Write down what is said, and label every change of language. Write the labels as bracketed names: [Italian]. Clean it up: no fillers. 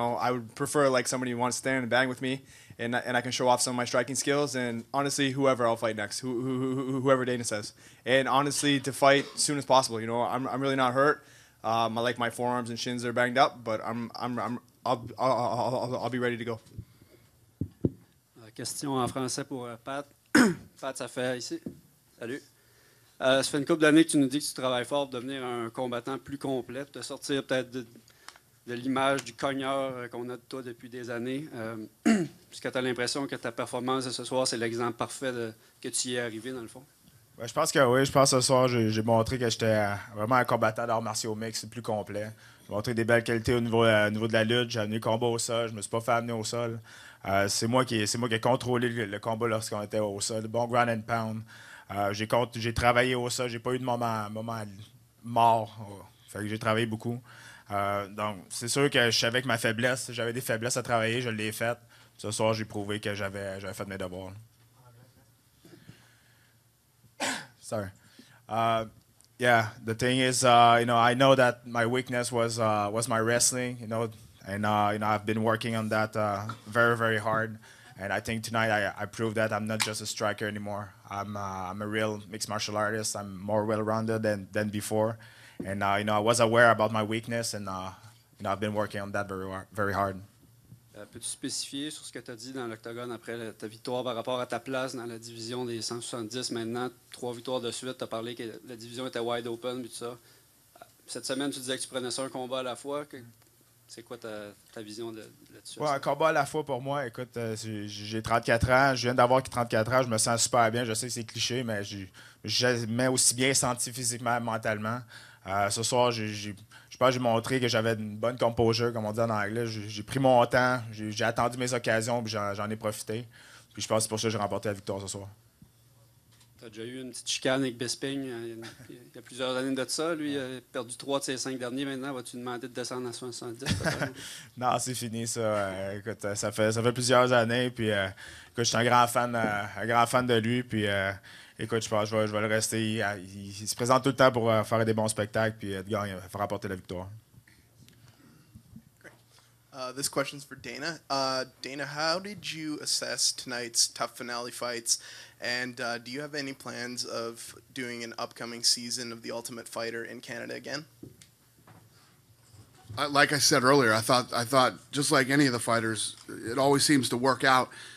[English] I would prefer somebody who wants to stand and bang with me, and I can show off some of my striking skills. And honestly, whoever I'll fight next, whoever Dana says. And honestly, to fight as soon as possible. I'm really not hurt. My forearms and shins are banged up, but I'll be ready to go. [French] Question en français pour Pat. Pat, ça fait ici. Salut. Ça fait une couple d'années que tu nous dis que tu travailles fort pour devenir un combattant plus complet, pour te sortir peut-être de l'image du cogneur qu'on a de toi depuis des années. Puisque tu as l'impression que ta performance de ce soir, c'est l'exemple parfait que tu y es arrivé, dans le fond. Ben, je pense que oui. Je pense que ce soir, j'ai montré que j'étais vraiment un combattant d'arts martiaux mix plus complet. J'ai montré des belles qualités au niveau de la lutte. J'ai amené le combat au sol. Je me suis pas fait amener au sol. C'est moi qui ai contrôlé le combat lorsqu'on était au sol. Bon [English] ground and pound. [French] J'ai travaillé au sol. J'ai pas eu de moment mort. Fait que j'ai travaillé beaucoup. Donc, c'est sûr que je savais que ma faiblesse, j'avais des faiblesses à travailler, je l'ai faite. Ce soir, j'ai prouvé que j'avais fait mes devoirs. [English] Sorry. Yeah, the thing is, I know that my weakness was my wrestling, and I've been working on that very, very hard. And I think tonight I proved that I'm not just a striker anymore. I'm a real mixed martial artist. I'm more well-rounded than before. And I was aware about my weakness, and I've been working on that very hard. [French] Peux-tu spécifier sur ce que tu as dit dans l'octogone après ta victoire par rapport à ta place dans la division des 170? Maintenant, 3 victoires de suite, tu as parlé que la division était [English] wide open [French] et tout ça. Cette semaine, tu disais que tu prenais ça un combat à la fois. C'est quoi ta vision là-dessus? Ouais, un combat à la fois pour moi. Écoute, j'ai 34 ans. Je viens d'avoir 34 ans. Je me sens super bien. Je sais que c'est cliché, mais je mets aussi bien senti physiquement, mentalement. Ce soir, je pense que j'ai montré que j'avais une bonne composure, comme on dit en anglais. J'ai pris mon temps. J'ai attendu mes occasions, puis j'en ai profité. Puis je pense que c'est pour ça que j'ai remporté la victoire ce soir. Tu as déjà eu une petite chicane avec Bisping il y a plusieurs années de ça. Lui, il a perdu 3 de ses 5 derniers. Maintenant, vas-tu demander de descendre à 70? Non, c'est fini, ça. Écoute, ça fait plusieurs années. Puis, écoute, je suis un grand fan de lui. Puis, écoute, je pense que je vais le rester. Il se présente tout le temps pour faire des bons spectacles. Puis, Edgar, il va remporter la victoire. [English] This question's for Dana. Dana, how did you assess tonight's tough finale fights? And do you have any plans of doing an upcoming season of The Ultimate Fighter in Canada again? Like I said earlier, I thought just like any of the fighters, it always seems to work out.